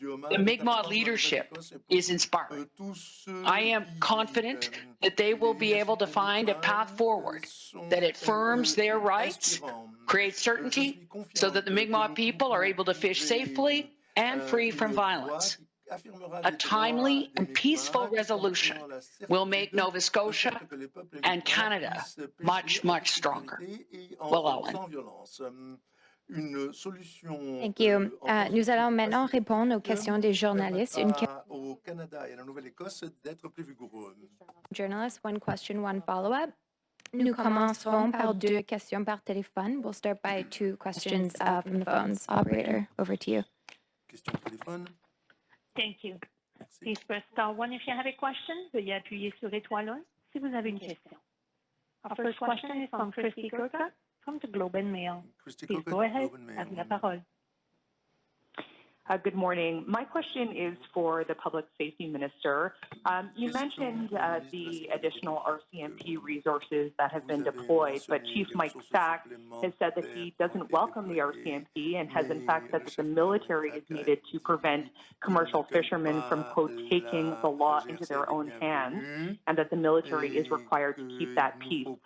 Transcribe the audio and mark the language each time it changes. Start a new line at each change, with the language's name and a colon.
English: The Mi'kmaq leadership is inspiring. I am confident that they will be able to find a path forward that affirms their rights, creates certainty so that the Mi'kmaq people are able to fish safely and free from violence. A timely and peaceful resolution will make Nova Scotia and Canada much, much stronger. Well, Owen. Thank you.
French: Nous allons maintenant répondre aux questions des journalistes. Au Canada et à la Nouvelle-Écosse d'être plus vigoureux.
English: Journalist, one question, one follow-up.
French: Nous commencerons par 2 questions par téléphone.
English: We'll start by 2 questions from the phones. Operator, over to you.
French: Question au téléphone.
English: Thank you.
French: Merci.
English: Please press star 1 if you have a question.
French: Veuillez appuyer sur étoile 1 si vous avez une question.
English: Our first question is from Christy Kurka from the Globe and Mail. Christy Please Cook, go ahead. Globe and Mail.
French: Avez la parole.
English: Good morning. My question is for the Public Safety Minister. You mentioned the additional RCMP resources that have been deployed, but Chief Mike Sack has said that he doesn't welcome the RCMP and has in fact said that the military is needed to prevent commercial fishermen from, quote, taking the law into their own hands, and that the military is required to keep that peace.